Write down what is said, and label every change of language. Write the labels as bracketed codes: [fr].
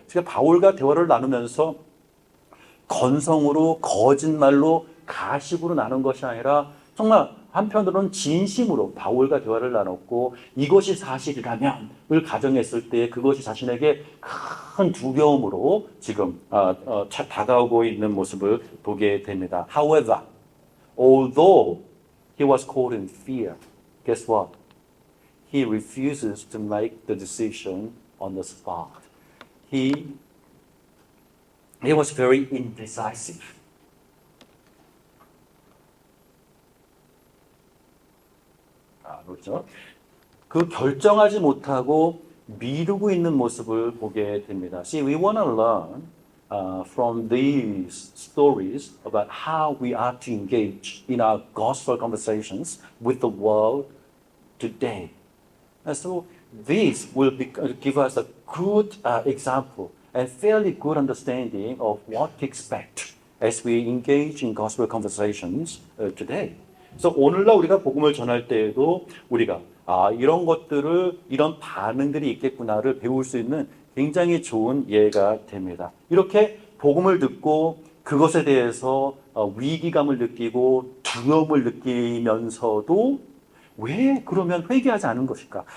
[ko] 그러니까 바울과 대화를 나누면서 건성으로 거짓말로 가식으로 나눈 것이 아니라 정말 한편으로는 진심으로 바울과 대화를 나눴고 이것이 사실이라면 을 가정했을 때 그것이 자신에게 큰 두려움으로 지금 다가오고 있는 모습을 보게 됩니다. [en] However, although he was caught in fear, guess what? He refuses to make the decision on the spot. He was very indecisive. [ko] 그렇죠? 그 결정하지 못하고 미루고 있는 모습을 보게 됩니다. [en] See, we want to learn from these stories about how we are to engage in our gospel conversations with the world today. And so this will give us a good example and fairly good understanding of what to expect as we engage in gospel conversations today. [ko] 그래서 오늘날 우리가 복음을 전할 때에도 우리가 이런 것들을 이런 반응들이 있겠구나를 배울 수 있는 굉장히 좋은 예가 됩니다. 이렇게 복음을 듣고 그것에 대해서 위기감을 느끼고 두려움을 느끼면서도 왜 그러면 회개하지 않은 것일까?